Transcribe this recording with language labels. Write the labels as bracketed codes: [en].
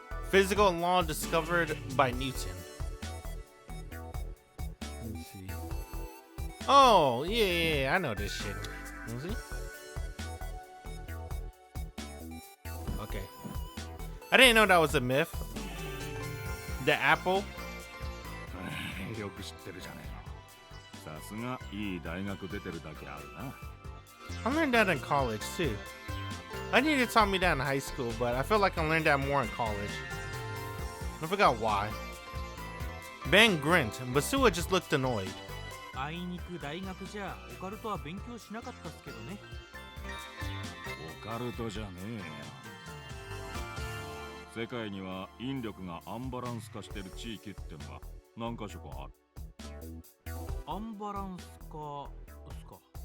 [en] Physical law discovered by Newton. Let's see. Oh, yeah, I know this shit. You see? Okay. I didn't know that was a myth. The apple. [ja] よく知ってるじゃねえの。さすがいい大学出てるだけあるな。 [en] I learned that in college too. I need to taught me that in high school, but I feel like I learned that more in college. I forgot why. Ben grinned, but Sua just looked annoyed. [ja] あいにく大学じゃオカルトは勉強しなかったっすけどね。オカルトじゃねえよ。世界には引力がアンバランス化してる地域ってのが何か所かある。アンバランス化ですか。